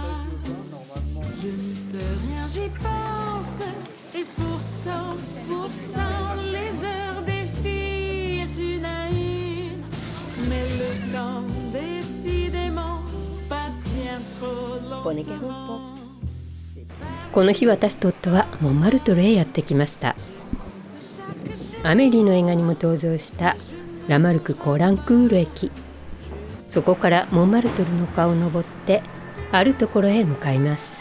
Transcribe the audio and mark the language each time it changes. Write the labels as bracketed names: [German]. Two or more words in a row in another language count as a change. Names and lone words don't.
[French] Je n'y peux rien, j'y pense. Et pourtant, les heures défilent une à une. Mais le temps, décidément, passe bien trop lentement. [Japanese] この日私と夫はモンマルトルへやってきました。アメリーの映画にも登場したラマルク・コランクール駅、そこからモンマルトルの丘を登ってあるところへ向かいます。